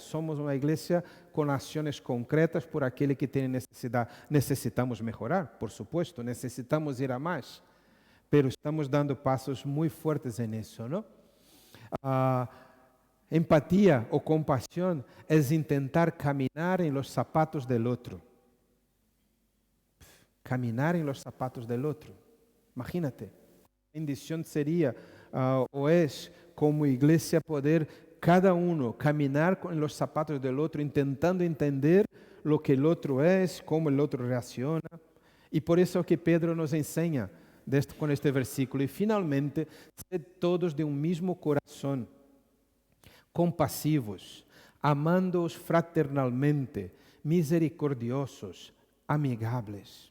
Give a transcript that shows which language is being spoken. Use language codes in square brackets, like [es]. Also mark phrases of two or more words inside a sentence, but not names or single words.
[pt] Somos uma igreja com ações concretas por aquele que tem necessidade. Necessitamos melhorar, [es] por supuesto. [pt] Necessitamos ir a mais. Pero estamos dando passos muito fortes nisso, não? Empatia ou compaixão é tentar caminhar em [es] los zapatos del [pt] outro. [es] Caminar em los zapatos del outro. Imagínate. [pt] A bendição seria, ou é, como igreja, poder cada caminhar em [es] los zapatos del [pt] outro, tentando entender [es] lo que el [pt] outro é, como el outro reacciona. E por isso é que Pedro nos ensina com este versículo. E finalmente, [es] sed todos [pt] de um mesmo coração, compassivos, amando-os fraternalmente, misericordiosos, amigáveis.